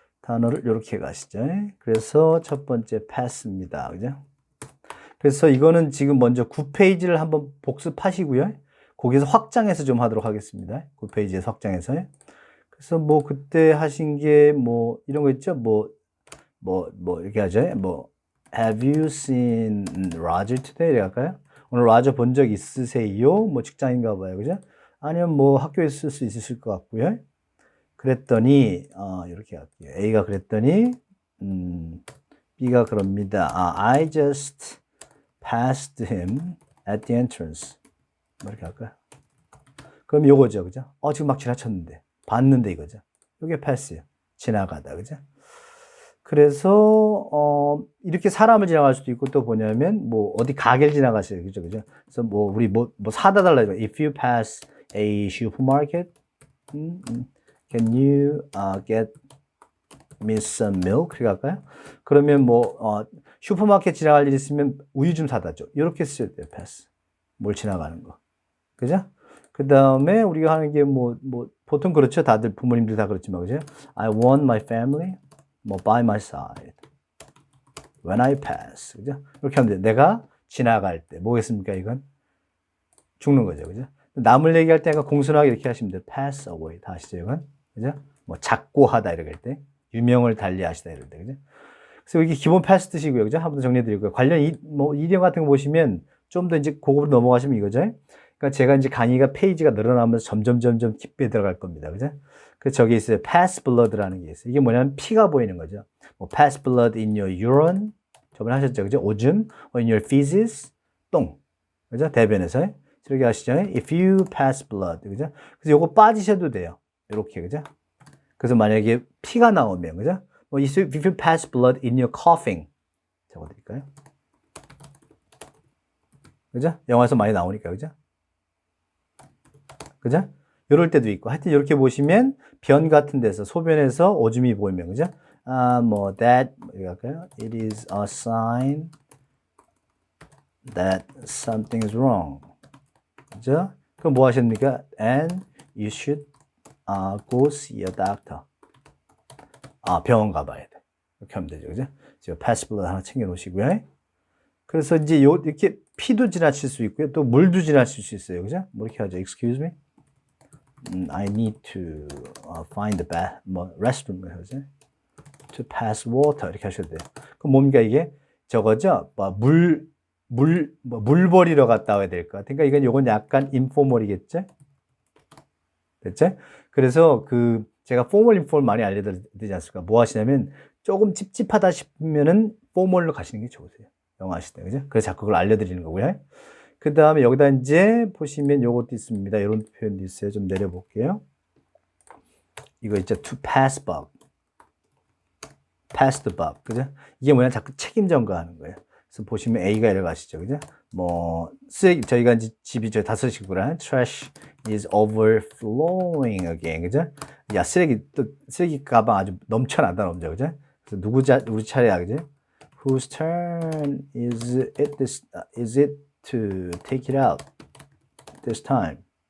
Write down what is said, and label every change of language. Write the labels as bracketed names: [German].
[Korean] 단어를 이렇게 가시죠. 그래서 첫 번째 pass입니다. 그죠? 그래서 이거는 지금 먼저 9페이지를 한번 복습하시고요. 거기서 확장해서 좀 하도록 하겠습니다. 9페이지에서 확장해서. 그래서 뭐 그때 하신 게 뭐 이런 거 있죠? 뭐 이렇게 하죠. [English] 뭐 Have you seen Roger today? [Korean] 이렇게 할까요? 오늘 라저 본 적 있으세요? 뭐 직장인가 봐요. 그죠? 아니면 뭐 학교에 있을 수 있으실 것 같고요. 그랬더니 이렇게 할게요. A가 그랬더니 B가 그럽니다. [English] I just passed him at the entrance. [Korean] 뭐 이렇게 할까요? 그럼 요거죠. 그죠? 지금 막 지나쳤는데. 봤는데 이거죠. 요게 pass예요. 지나가다. 그죠? 그래서 이렇게 사람을 지나갈 수도 있고 또 뭐냐면 뭐 어디 가게를 지나가세요. 그죠? 그죠? 그래서 뭐 우리 뭐 사다 달라 이거. [English] If you pass a supermarket, can you get me some milk? [Korean] 그렇게 할까요? 그러면 뭐 슈퍼마켓 지나갈 일 있으면 우유 좀 사다 줘. 이렇게 써야 돼요. pass. 뭘 지나가는 거. 그죠? 그 다음에 우리가 하는 게 뭐 보통 그렇죠. 다들 부모님들 다 그렇지만 그죠? [English] I want my family 뭐 by my side when I pass. [Korean] 그죠? 이렇게 하면 돼요. 내가 지나갈 때 뭐겠습니까? 이건 죽는 거죠. 그죠? 남을 얘기할 때 공손하게 이렇게 하시면 돼요. pass away. 다 아시죠? 이건? 그죠? 뭐 작고하다 이럴 때 유명을 달리하시다 이럴 때. 그죠? 그래서 이게 기본 pass 뜻이고요. 그죠? 한 번 더 정리해 드리고요. 관련 이디엄 같은 거 보시면 좀 더 이제 고급으로 넘어가시면 이거죠. 그러니까 제가 이제 강의가 페이지가 늘어나면서 점점 깊게 들어갈 겁니다. 그죠? 그래서 저기 있어요. pass blood라는 게 있어요. 이게 뭐냐면 피가 보이는 거죠. [English] 뭐 pass blood in your urine. [Korean] 저번에 하셨죠. 그죠? 오줌. [English] or in your feces. [Korean] 똥. 그죠? 대변에서. 이렇게 하시죠. [English] if you pass blood. 그죠? [Korean] 그래서 요거 빠지셔도 돼요. 이렇게. 그죠? 그래서 만약에 피가 나오면. 그죠? [English] 뭐 if you pass blood in your coughing. [Korean] 적어 드릴까요? 그죠? 영화에서 많이 나오니까. 그죠? 그죠? 이럴 때도 있고. 하여튼 이렇게 보시면 변 같은 데서 소변에서 오줌이 보이면 그죠? 뭐 that 이렇게 할까요? [English] It is a sign that something is wrong. [Korean] 그죠? 그럼 뭐 하십니까? [English] And you should go see a doctor. [Korean] 병원 가봐야 돼. 이렇게 하면 되죠. 그죠? 제가 pass blood 하나 챙겨 놓으시고요. 그래서 이제 이렇게 피도 지나칠 수 있고요. 또 물도 지나칠 수 있어요. 그죠? 뭐 이렇게 하죠. [English] Excuse me. I need to find the restroom. [Korean] 그죠? [English] To pass water. [Korean] 이렇게 하셔도 돼요. 그럼 뭡니까 이게? 저거죠? 물 버리러 갔다 와야 될 것 같아요. 그러니까 이건 약간 인포멀이겠죠? 됐죠? 그래서 제가 포멀 인포멀 많이 알려드리지 않습니까? 뭐 하시냐면 조금 찝찝하다 싶으면은 포멀로 가시는 게 좋으세요. 영어 하실 때. 그죠? 그래서 자꾸 그걸 알려드리는 거고요. 그 다음에 여기다 이제 보시면 요것도 있습니다. 이런 표현도 있어요. 좀 내려볼게요. 이거 있죠. [English] to pass bug. pass the bug. [Korean] 그죠? 이게 뭐냐? 자꾸 책임 전가하는 거예요. 그래서 보시면 A가 이렇게 가시죠. 그죠? 뭐, 쓰레기, 저희가 이제 집이 저희 5식구랑 [English] trash is overflowing again. [Korean] 그죠? 야, 쓰레기 가방 아주 넘쳐난다, 넘쳐. 그죠? 그래서 우리 차례야. 그죠? [English] Whose turn is it to take it out this time?